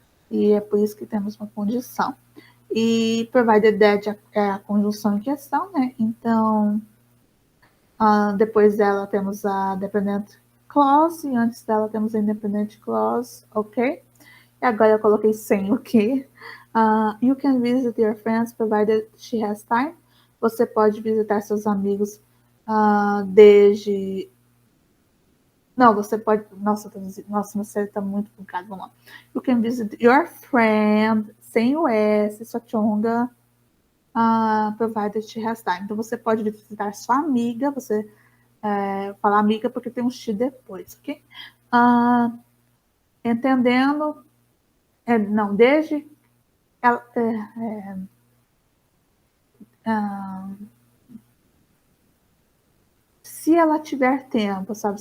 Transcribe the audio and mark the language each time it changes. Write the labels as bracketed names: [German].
[Portuguese] E é por isso que temos uma condição. E provided that é a conjunção em questão, né? Então, depois dela temos a dependent clause, e antes dela temos a independent clause, ok? E agora eu coloquei sem o que. [English] You can visit your friends provided she has time. [Portuguese] Você pode visitar seus amigos desde... Não, você pode... Nossa, meu cérebro está muito bugado, vamos lá. [English] You can visit your friend, [Portuguese] sem o S, sua chonga, [English] provided she has time. [Portuguese] Então, você pode visitar sua amiga, você falar amiga porque tem um X depois, ok? Entendendo... não, desde... Ela, se ela tiver tempo, sabe?